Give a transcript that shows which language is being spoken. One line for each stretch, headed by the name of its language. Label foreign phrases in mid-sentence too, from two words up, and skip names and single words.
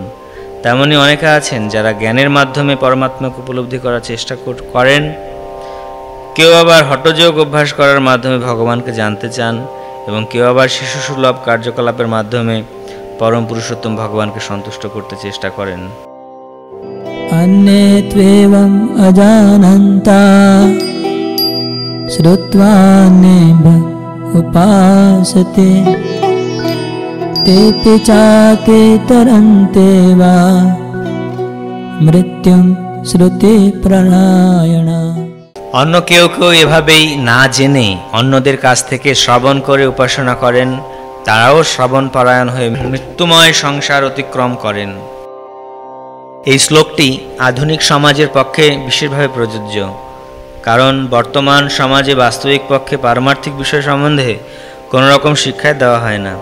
Bangla: তেমনি অনেকে আছেন যারা জ্ঞানের মাধ্যমে পরমাত্মাকে উপলব্ধি করার চেষ্টা করেন। কেউ আবার হঠযোগ অভ্যাস করার মাধ্যমে ভগবানকে জানতে চান এবং কেউ আবার শিশুসুলভ কার্যকলাপের মাধ্যমে পরম পুরুষোত্তম ভগবানকে সন্তুষ্ট করতে চেষ্টা করেন।
Sanskrit: अन्ये त्वेवम् अजानन्ता श्रुत्वान्येभ्यः उपासते तेऽपि चातितरन्ते वा मृत्युं श्रुतिप्रणायणा।
Bangla: অন্য কেউ কেউ এভাবেই না জেনে অন্যদের কাছ থেকে শ্রবণ করে উপাসনা করেন, তারাও শ্রবণ পরায়ণ হয়ে মৃত্যুময় সংসার অতিক্রম করেন। এই শ্লোকটি আধুনিক সমাজের পক্ষে বিশেষভাবে প্রযোজ্য, কারণ বর্তমান সমাজে বাস্তবিক পক্ষে পারমার্থিক বিষয় সম্বন্ধে কোনো রকম শিক্ষাই দেওয়া হয় না।